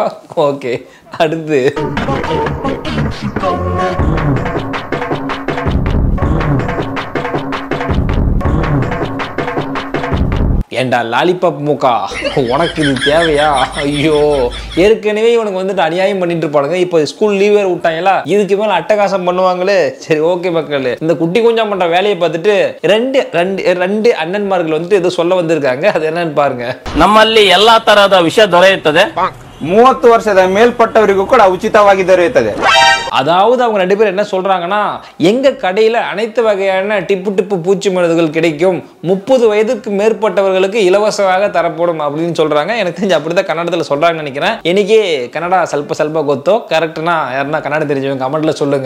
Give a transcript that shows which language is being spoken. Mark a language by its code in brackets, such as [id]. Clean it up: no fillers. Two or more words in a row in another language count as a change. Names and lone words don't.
[ta] ஓகே அடுத்து ஏண்டா லாலிபாப் மூக்கா, உனக்கு இது தேவையா? ஐயோ, ஏற்கனவே இவனுக்கு வந்துட்டு அநியாயம் பண்ணிட்டு இருப்பானுங்க. இப்போ ஸ்கூல் லீவ் வேறு விட்டாங்களா, இதுக்கு மேல அட்டகாசம் பண்ணுவாங்களே. சரி ஓகே மக்கள், இந்த குட்டி கொஞ்சம் பண்ற வேலையை பார்த்துட்டு ரெண்டு அண்ணன்மார்கள் வந்துட்டு ஏதோ சொல்ல வந்திருக்காங்க. அது என்னன்னு பாருங்க. [kn] ನಮ್ಮಲ್ಲಿ ಎಲ್ಲಾ ತರಹದ ವಿಷಯ ದೊರೆಯುತ್ತದೆ. 30 ವರ್ಷದ ಮೇಲ್ಪಟ್ಟವರಿಗೂ ಕೂಡ ಉಚಿತವಾಗಿ ದೊರೆಯುತ್ತದೆ. [ta] அதாவது அவங்க 2 பேரும் என்ன சொல்றாங்கன்னா, எங்க கடையில அனைத்து வகையான டிப்பு பூச்சி மருந்துகள் கிடைக்கும், 30 வயதுக்கு மேற்பட்டவர்களுக்கு இலவசமாக தரப்படும் அப்படின்னு சொல்றாங்க. எனக்கு தெரிஞ்சு அப்படிதான் கன்னடத்துல சொல்றாங்கன்னு நினைக்கிறேன். இன்னைக்கு கன்னடா [kn] ಸಲ್ಪ ಗೊತ್ತೋ [ta] கரெக்ட்னா யாருன்னா கன்னடம் தெரிஞ்சவங்க கமெண்ட்ல சொல்லுங்க.